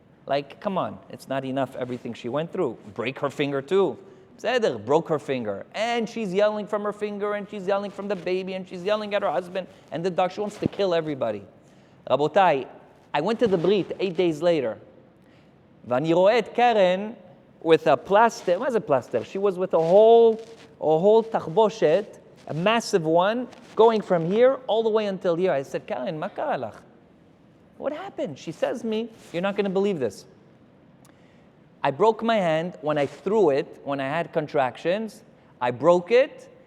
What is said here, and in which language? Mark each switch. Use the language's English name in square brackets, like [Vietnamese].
[English] Like, come on, it's not enough everything she went through. Break her finger too. Zeder broke her finger. And she's yelling from her finger, and she's yelling from the baby, and she's yelling at her husband, and the doctor wants to kill everybody. Rabotai, I went to the Brit 8 days later. [Hebrew] ואני רואה את קרן [English] with a plaster. [Hebrew] מה זה plaster? [English] She was with a whole תחבושת, a massive one, going from here all the way until here. I said, Karen, [Hebrew] מה קרה לך? [English] What happened? She says to me, you're not going to believe this. I broke my hand when I threw it, when I had contractions. I broke it.